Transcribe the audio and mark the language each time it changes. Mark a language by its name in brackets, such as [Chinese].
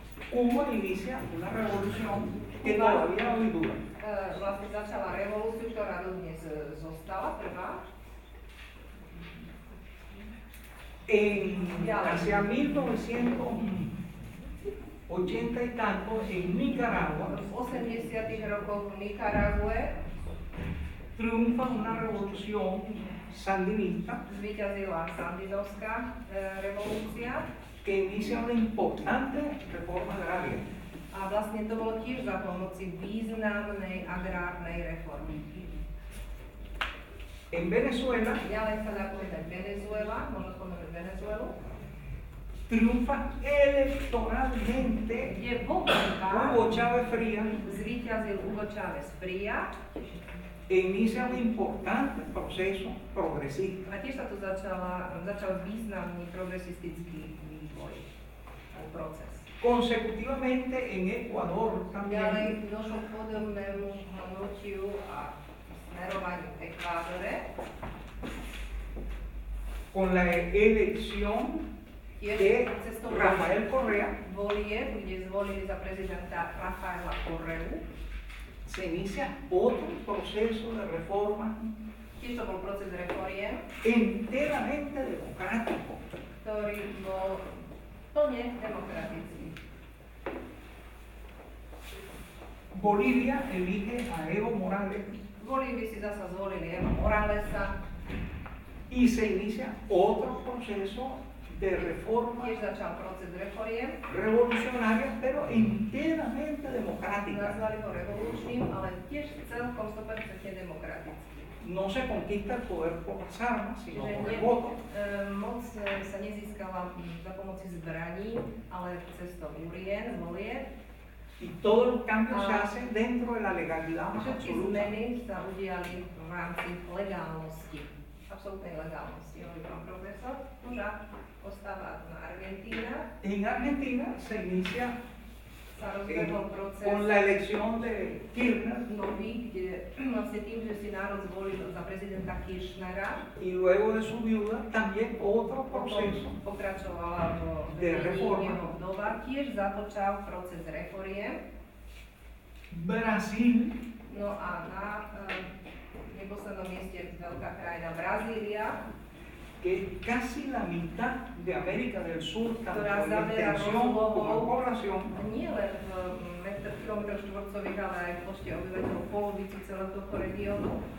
[Spanish] Cuba inicia una revolución que todavía hoy dura. [Slovak] vlastne začala revolúciu, ktorá dodnes zostala, trvá. [Spanish] Hacia 1980 y tanto, en Nicaragua, [Slovak] V 80. rokoch v Nikarague [Spanish] triunfa una revolución sandinista [Slovak] zvíťazila sandinovská revolúcia [Spanish] que inicia una importante reforma agraria. [Slovak] a vlastne to bolo tiež za pomoci významnej agrárnej reformy. [Spanish] En Venezuela [Slovak] Ďalej sa dá povedať Venezuela, možno spomenúť Venezuelu, [Spanish] triunfa electoralmente [Slovak] kde vo voľbách [Spanish] Hugo Chávez Frías [Slovak] zvíťazil Hugo Chávez Frías [Spanish] e inicia un importante proceso progresista. [Slovak] a tiež sa tu začal významný progresistický vývoj, proces. [Spanish] Consecutivamente en Ecuador también [Slovak] Ďalej došlo k podobnému hnutiu a smerovaniu v Ekvádore. [Spanish] con la elección [Slovak] Tiež [Spanish] de [Slovak] cestou [Spanish] Rafael Correa [Slovak] volieb, kde zvolili za prezidenta Rafaela Correu. [Spanish] se inicia otro proceso de reforma [Slovak] Tiež to bol proces reforiem, [Spanish] enteramente democrático. [Slovak] ktorý bol plne demokratický. [Spanish] Bolivia elige a Evo Morales [Slovak] V Bolívii si zasa zvolili Evo Moralesa, [Spanish] y se inicia otro proceso de reforma [Slovak] tiež začal proces reforiem, [Spanish] revolucionaria, pero enteramente democrática. [Slovak] nazvali ho revolučným, ale tiež celkom 100% demokratický. [Spanish] No se conquista el poder por las armas, sino [Slovak] Čiže [Spanish] por el voto. [Slovak] moc sa nezískala za pomoci zbraní, ale cestou urien, volieb. [Spanish] Y todos los cambios se hacen dentro de la legalidad más [Slovak] Všetky [Spanish] absoluta. [Slovak] zmeny sa udiali v rámci legálnosti, absolútnej legálnosti, hovorí pán profesor. Už ostáva na Argentína, [Spanish] En Argentina se inicia [Slovak] sa rozbehol proces [Spanish] con la elección de Kirchner [Slovak] nový, kde vlastne tým, že si národ zvolil za prezidenta Kirchnera, [Spanish] y luego de su viuda también otro proceso [Slovak] potom pokračovala vo [Spanish] de [Slovak] vedení [Spanish] reforma. [Slovak] jeho vdova, tiež započal proces reforiem. [Spanish] Brasil, [Slovak] No a na neposlednom mieste veľká krajina Brazília, [Spanish] que es casi la mitad de América del Sur, tanto [Slovak] ktorá [Spanish] en [Slovak] zabera [Spanish] extensión como en [Slovak] rozlohou [Spanish] población, [Slovak] nie len v kilometroch štvorcových, ale aj v počte obyvateľov polovicu celého tohto regiónu.